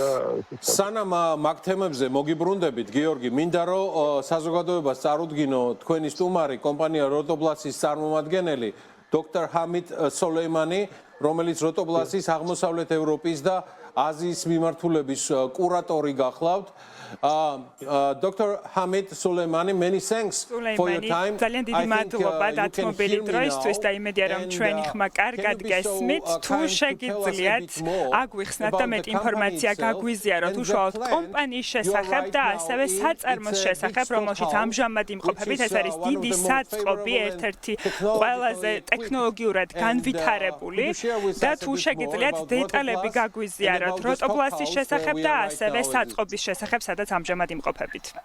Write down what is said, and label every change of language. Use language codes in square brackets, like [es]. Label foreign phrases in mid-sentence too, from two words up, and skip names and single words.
[ka] სანამ მაგ თემებზე მოგიბრუნდებით, გიორგი, მინდა რომ საზოგადოებას წარუდგინო თქვენი სტუმარი, კომპანია როტობლასის წარმომადგენელი დოქტორ ჰამიდ სოლეიმანი, რომელიც როტობლასის აღმოსავლეთ ევროპის და აზიის მიმართულების კურატორი გახლავთ. [en] Dr. Hamid Suleimani, many thanks for your time. [ka] ძალიან დიდი მადლობა დათმობილი დროისთვის და იმედია რომ ჩვენი ხმა კარგად გესმით. თუ შეგიძლიათ აგვიხსნათ და მეტ ინფორმაცია გაგვიზიაროთ უშუალოდ კომპანიის შესახებ და ასევე საწარმოს შესახებ, რომელშიც ამჟამად იმყოფებით. ეს არის დიდი საწყობი, ერთ-ერთი ყველაზე ტექნოლოგიურად განვითარებული და თუ შეგიძლიათ დეტალები გაგვიზიაროთ როტობლასის შესახებ და ასევე საწყობის შესახებ, სადაც ამჟამად იმყოფებით.